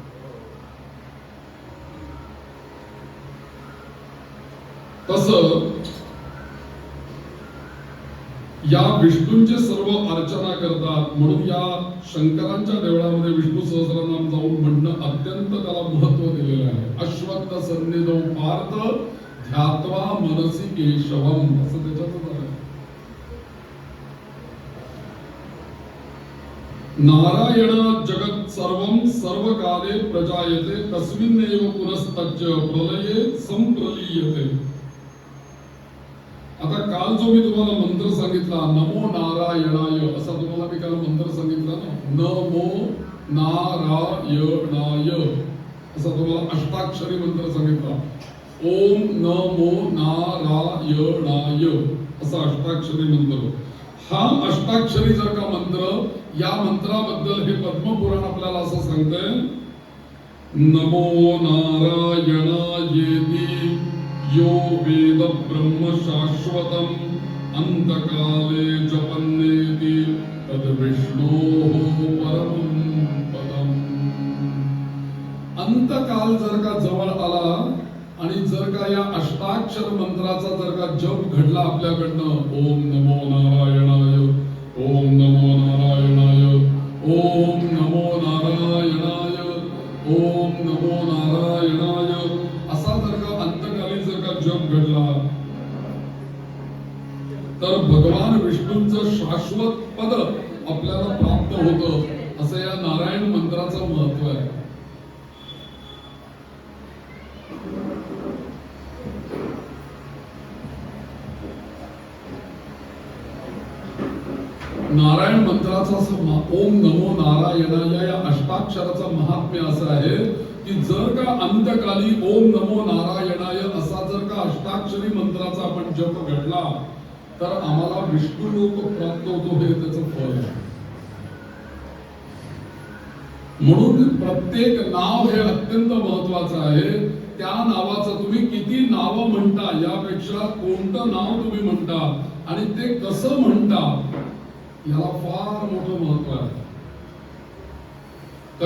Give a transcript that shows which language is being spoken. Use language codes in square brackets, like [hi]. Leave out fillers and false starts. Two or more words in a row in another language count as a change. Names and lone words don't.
[mr] तसं या विष्णूंचे सर्व अर्चना करतात. म्हणून या शंकरांच्या देवळामध्ये विष्णू सहस्रनाम जाऊन म्हणणं अत्यंत त्याला महत्व दिलेलं आहे. [sa] अश्वत्थ सन्निधौ पार्थ ध्यात्वा मनसी केशवम, [mr] असं त्याच्यातच आहे. [sa] नारायण जगत सर्वं सर्वकाले प्रजायते तस्मिन्नेव पुनस्तच्च प्रलये संप्रलीयते. [mr] आता काल जो मी तुम्हाला मंत्र सांगितला [sa] नमो नारायणाय, [mr] असा तुम्हाला मी काल मंत्र सांगितला ना, [sa] नमो नारायणाय [mr] असा तुम्हाला अष्टाक्षरी मंत्र सांगितला. [sa] ओम नमो नारायणाय [mr] असा अष्टाक्षरी मंत्र. हा अष्टाक्षरी जर का मंत्र, या मंत्राबद्दल हे पद्मपुराण आपल्याला असं सांगतंय, [sa] नमो नारायणायेति यो वेद ब्रह्म शाश्वतम् अंतकाले जपन्नेति तद विष्णोः परमं पदम्. [mr] अंतकाल जर का जवळ आला आणि जर का या अष्टाक्षर मंत्राचा जर का जप घडला आपल्याकडनं, [sa] ओम नमो नारायणाय, ओम नमो नारायणाय, ओम नमो नारायणाय, ओम नमो नारायणाय, [mr] असा जर का अंतकाली जर का जप घडला, तर भगवान विष्णूंचं शाश्वत पद आपल्याला प्राप्त होतं. असं या नारायण मंत्राचं महत्व आहे. नारायण मंत्राचा [sa] ओम नमो नारायणाय [mr] या अष्टाक्षराचा महात्म्य असं आहे की जर का अंतकाली [sa] ओम नमो नारायणाय [mr] असा जर का अष्टाक्षरी मंत्राचा आपण जप घडला, तर आम्हाला विष्णू लोक प्राप्त होतो. हे त्याचं फळ आहे. म्हणून प्रत्येक नाव हे अत्यंत महत्वाचं आहे. त्या नावाचं तुम्ही किती नावं म्हणता यापेक्षा कोणतं नाव तुम्ही म्हणता आणि ते कसं म्हणता याला फार मोठं महत्व आहे.